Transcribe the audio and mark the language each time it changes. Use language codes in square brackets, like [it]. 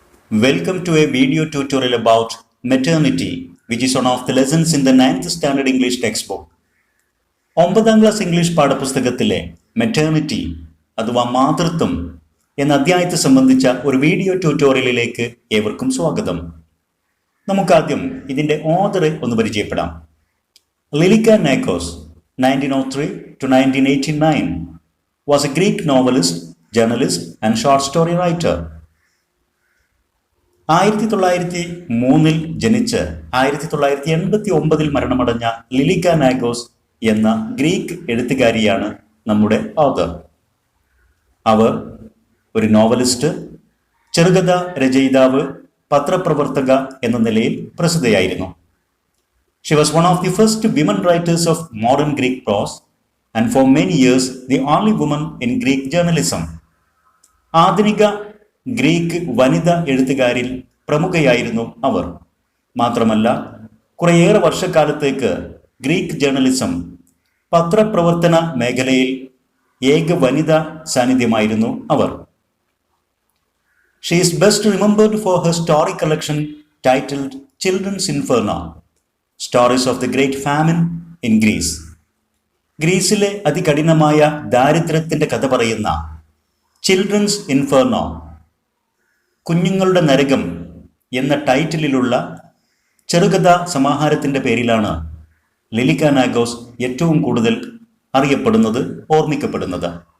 [en] Welcome to a video tutorial about maternity, which is one of the lessons in the 9th standard English textbook. [ml] 9th class English പാഠപുസ്തകത്തിലെ maternity അഥവാ മാതൃത്വം എന്ന അധ്യായത്തെ സംബന്ധിച്ച ഒരു video ട്യൂട്ടോറിയലിലേക്ക് ഏവർക്കും സ്വാഗതം. നമുക്കാദ്യം ഇതിൻ്റെ ഓഥറെ ഒന്ന് പരിചയപ്പെടാം. [en] Lilika Nakos 1903 to 1989 was a Greek novelist, journalist and short story writer. [ml] 1903 ജനിച്ച് 1989 മരണമടഞ്ഞ ലിലിക്ക നാക്കോസ് എന്ന ഗ്രീക്ക് എഴുത്തുകാരിയാണ് നമ്മുടെ ഓഥർ. അവർ ഒരു നോവലിസ്റ്റ്, ചെറുകഥ രചയിതാവ്, പത്രപ്രവർത്തക എന്ന നിലയിൽ പ്രസിദ്ധയായിരുന്നു. [en] She was one of the first women writers of modern Greek prose and for many years the only woman in Greek journalism. [ml] ആധുനിക ഗ്രീക്ക് വനിതാ എഴുത്തുകാരിൽ പ്രമുഖയായിരുന്നു അവർ. മാത്രമല്ല കുറേയേറെ വർഷക്കാലത്തേക്ക് ഗ്രീക്ക് ജേർണലിസം പത്രപ്രവർത്തന മേഖലയിൽ ഏക വനിതാ സാന്നിധ്യമായിരുന്നു അവർ. [en] She is best remembered for her story collection titled Children's Inferno, Stories of the Great Famine in Greece. [ml] ഗ്രീസിലെ അതികഠിനമായ ദാരിദ്ര്യത്തിന്റെ കഥ പറയുന്ന ചിൽഡ്രൻസ് ഇൻഫെർണോ, കുഞ്ഞുങ്ങളുടെ നരകം എന്ന ടൈറ്റിലുള്ള ചെറുകഥാ സമാഹാരത്തിൻ്റെ പേരിലാണ് ലിലിക്ക നാക്കോസ് ഏറ്റവും കൂടുതൽ അറിയപ്പെടുന്നത്, ഓർമ്മിക്കപ്പെടുന്നത്.